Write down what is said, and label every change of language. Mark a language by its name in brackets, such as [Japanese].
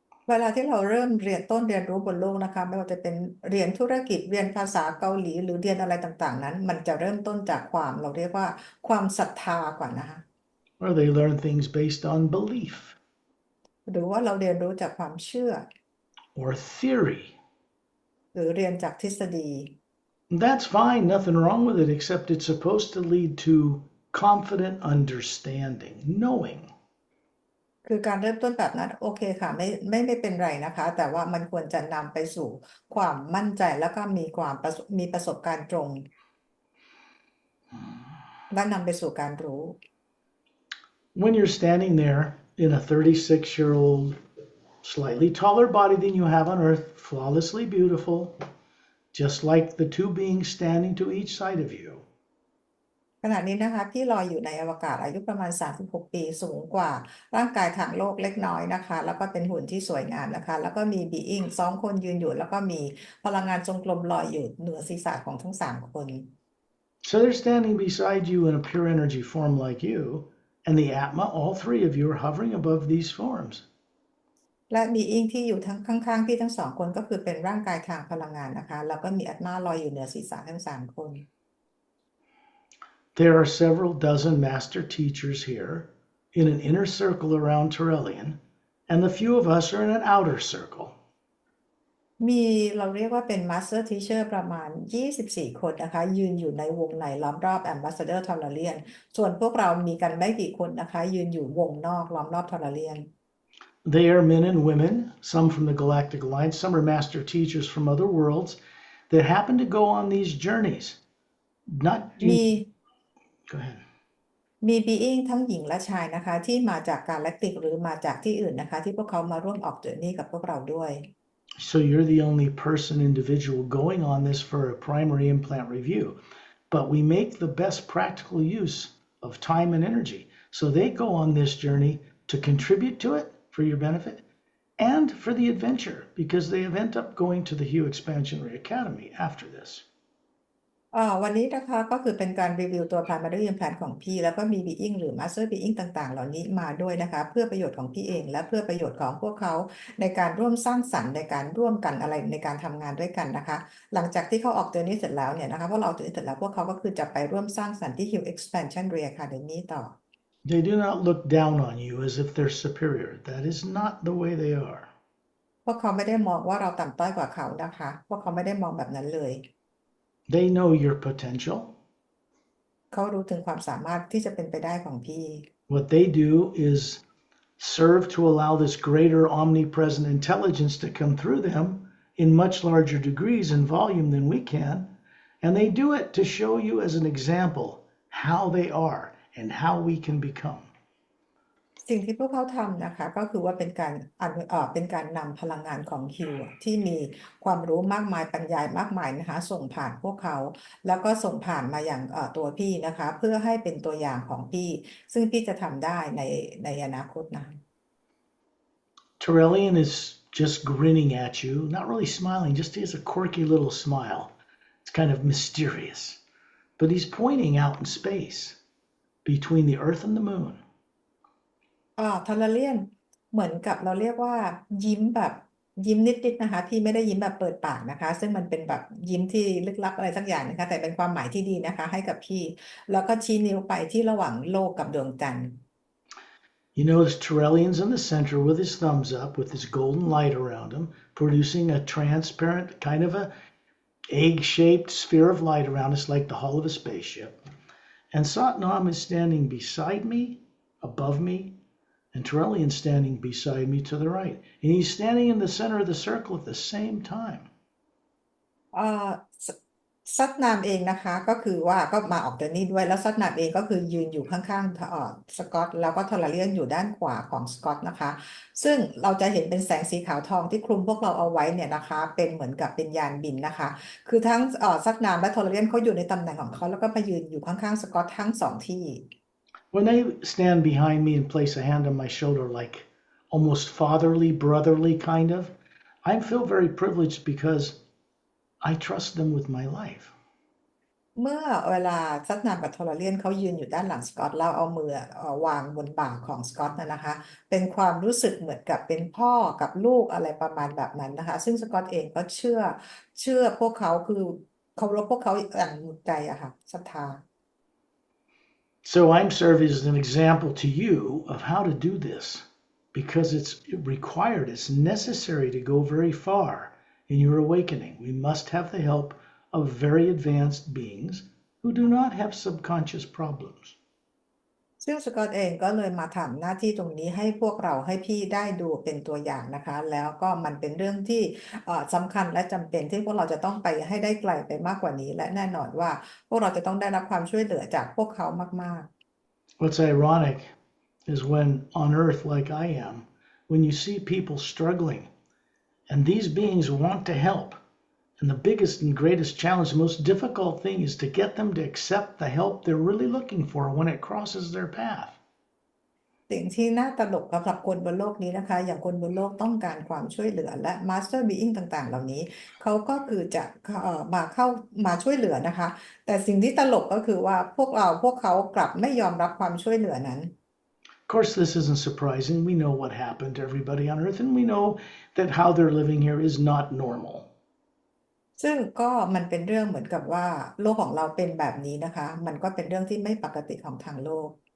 [Thai] เวลาที่เราเริ่มเรียนต้นเรียนรู้บนโลกนะคะไม่ว่าจะเป็นเรียนธุรกิจเรียนภาษาเกาหลีหรือเรียนอะไรต่างๆนั้นมันจะเริ่มต้นจากความเราเรียกว่าความศรัทธาก่อนนะคะ [English] Or they learn things based on belief [Thai] หรือว่าเราเรียนรู้จากความเชื่อ [English] or theory. [Thai] หรือเรียนจากทฤษฎี [English] That's fine, nothing wrong with it, except it's supposed to lead to confident understanding, knowing. [Thai] คือการเริ่มต้นแบบนั้นโอเคค่ะไม่เป็นไรนะคะแต่ว่ามันควรจะนำไปสู่ความมั่นใจแล้วก็มีประสบการณ์ตรงและนำไปสู่การรู้ [English] When you're standing there in a 36-year-old, slightly taller body than you have on Earth, flawlessly beautiful, just like the two beings standing to each side of you. [Thai] ขณะนี้นะคะพี่ลอยอยู่ในอวกาศอายุประมาณ36ปีสูงกว่าร่างกายทางโลกเล็กน้อยนะคะแล้วก็เป็นหุ่นที่สวยงามนะคะแล้วก็มีบีอิง2 คนยืนอยู่แล้วก็มีพลังงานทรงกลมลอยอยู่เหนือศีรษะของทั้ง3 คน [English] So they're standing beside you in a pure energy form like you, and the Atma, all three of you are hovering above these forms. [Thai] และบีอิงที่อยู่ทั้งข้างๆพี่ทั้ง2 คนก็คือเป็นร่างกายทางพลังงานนะคะแล้วก็มีอัตมาลอยอยู่เหนือศีรษะทั้ง3 คน [English] There are several dozen master teachers here in an inner circle around Turelian, and the few of us are in an outer circle. [Thai] มีเราเรียกว่าเป็น Master Teacher ประมาณ24 คนนะคะยืนอยู่ในวงในล้อมรอบ Ambassador t o r a l i a n ส่วนพวกเรามีกันไม่กี่คนนะคะยืนอยู่วงนอกล้อมรอบ t o r a l i a n [English] They are men and women, some from the Galactic Alliance, some are master teachers from other worlds that happen to go on these journeys. Not [Thai] มี [English] Go ahead. [Thai] มีบีอิงทั้งหญิงและชายนะคะที่มาจากกาแล็กติกหรือมาจากที่อื่นนะคะที่พวกเขามาร่วมออกเจอร์นี่กับพวกเราด้วย [English] So you're the only person, individual going on this for a primary implant review. But we make the best practical use of time and energy. So they go on this journey to contribute to it for your benefit and for the adventure because they have ended up going to the Hue Expansionary Academy after this. [Thai] วันนี้นะคะก็คือเป็นการรีวิวตัว primary implant ของพี่แล้วก็มี being หรือ master being ต่างๆเหล่านี้มาด้วยนะคะเพื่อประโยชน์ของพี่เองและเพื่อประโยชน์ของพวกเขาในการร่วมสร้างสรรค์ในการร่วมกันอะไรในการทำงานด้วยกันนะคะหลังจากที่เขาออกตัวนี้เสร็จแล้วเนี่ยนะคะพวกเราออกตัวนี้เสร็จแล้วพวกเขาก็คือจะไปร่วมสร้างสรรค์ที่ Hue Expansionary Academy ต่อ [English] They do not look down on you as if they're superior. That is not the way they are. [Thai] พวกเขาไม่ได้มองว่าเราต่ำต้อยกว่าเขานะคะพวกเขาไม่ได้มองแบบนั้นเลย [English] They know your potential. [Thai] เขารู้ถึงความสามารถที่จะเป็นไปได้ของพี่ [English] What they do is serve to allow this greater omnipresent intelligence to come through them in much larger degrees and volume than we can. And they do it to show you as an example how they are and how we can become. [Thai] สิ่งที่พวกเขาทำนะคะก็คือว่าเป็นการนำพลังงานของฮิวที่มีความรู้มากมายปัญญามากมายนะคะส่งผ่านพวกเขาแล้วก็ส่งผ่านมาอย่างตัวพี่นะคะเพื่อให้เป็นตัวอย่างของพี่ซึ่งพี่จะทำได้ในอนาคตนะ [English] Turelian is just grinning at you, not really smiling, just he has a quirky little smile. It's kind of mysterious. But he's pointing out in space between the Earth and the moon. [Thai] ทาราเลียนเหมือนกับเราเรียกว่ายิ้มแบบยิ้มนิดๆนะคะพี่ไม่ได้ยิ้มแบบเปิดปากนะคะซึ่งมันเป็นแบบยิ้มที่ลึกลับอะไรสักอย่างนะคะแต่เป็นความหมายที่ดีนะคะให้กับพี่แล้วก็ชี้นิ้วไปที่ระหว่างโลกกับดวงจันทร์ [English] You notice Torellian's in the center with his thumbs up, with his golden light around him, producing a transparent kind of a egg-shaped sphere of light around us like the hull of a spaceship. And Satnam is standing beside me, above me, and Torellian standing beside me to the right. And he's standing in the center of the circle at the same time. [Thai] เอ่อสซัดนามเองนะคะก็คือว่าก็มาออกเดนนี่ด้วยแล้วซัดนามเองก็คือยืนอยู่ข้างๆสกอตแล้วก็ทอร์เรียนอยู่ด้านขวาของสกอตนะคะซึ่งเราจะเห็นเป็นแสงสีขาวทองที่คลุมพวกเราเอาไว้เนี่ยนะคะเป็นเหมือนกับเป็นยานบินนะคะคือทั้งซัดนามและทอร์เรียนเขาอยู่ในตำแหน่งของเขาแล้วก็มายืนอยู่ข้างๆสกอตทั้งสองที่ [English] When they stand behind me and place a hand on my shoulder, like almost fatherly, brotherly kind of, I feel very privileged because I trust them with my life. [Thai] เมื่อเวลาซัดนามกับทอร์เรียนเขายืนอยู่ด้านหลังสกอตแล้วเอามือวางบนบ่าของสกอตนะคะเป็นความรู้สึกเหมือนกับเป็นพ่อกับลูกอะไรประมาณแบบนั้นนะคะซึ่งสกอตเองก็เชื่อพวกเขาคือเคารพพวกเขาอย่างหมดใจอะค่ะศรัทธา [English] So I'm serving as an example to you of how to do this because it's required, it's necessary to go very far in your awakening. We must have the help of very advanced beings who do not have subconscious problems. [Thai] ซึ่งสกอตเองก็เลยมาทำหน้าที่ตรงนี้ให้พวกเราให้พี่ได้ดูเป็นตัวอย่างนะคะแล้วก็มันเป็นเรื่องที่สำคัญและจำเป็นที่พวกเราจะต้องไปให้ได้ไกลไปมากกว่านี้และแน่นอนว่าพวกเราจะต้องได้รับความช่วยเหลือจากพวกเขามาก [English] What's ironic is when on earth, like I am, when you see people struggling and these beings want to help, and the biggest and greatest challenge, the most difficult thing is to get them to accept the help they're really looking for when it crosses their path. [Thai] ๆสิ่งที่น่าตลกสำหรับคนบนโลกนี้นะคะอย่างคนบนโลกต้องการความช่วยเหลือและ Master Being ต่างๆเหล่านี้เขาก็คือจะมาช่วยเหลือนะคะแต่สิ่งที่ตลกก็คือว่าพวกเขากลับไม่ยอมรับความช่วยเหลือนั้น [English] Of course, this isn't surprising. We know what happened to everybody on earth, and we know that how they're living here is not normal. [Thai] ซึ่งก็มันเป็นเรื่องเหมือนกับว่าโลกของเราเป็นแบบนี้นะคะมันก็เป็นเรื่องที่ไม่ปกติของทางโลก